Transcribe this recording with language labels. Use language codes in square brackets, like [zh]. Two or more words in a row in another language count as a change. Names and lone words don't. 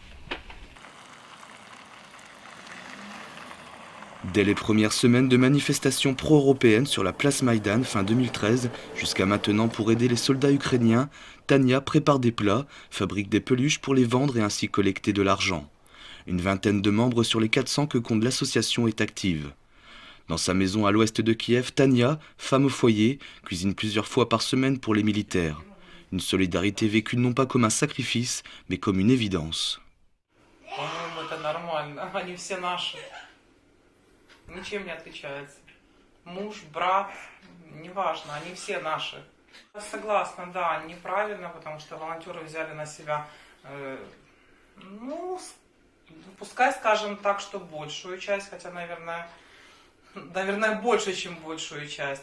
[fr] Dès les premières semaines de manifestations pro-européennes sur la place Maïdan fin 2013, jusqu'à maintenant pour aider les soldats ukrainiens, Tania prépare des plats, fabrique des peluches pour les vendre et ainsi collecter de l'argent. Une vingtaine de membres sur les 400 que compte l'association est active. Dans sa maison à l'ouest de Kiev, Tania, femme au foyer, cuisine plusieurs fois par semaine pour les militaires. Une solidarité vécue non pas comme un sacrifice, mais comme une évidence. [ru] Ничем не отличается. Муж, брат, неважно, они все наши. Согласна, да, неправильно, потому что волонтеры взяли на себя, пускай скажем так, что большую часть, хотя, наверное, больше, чем большую часть.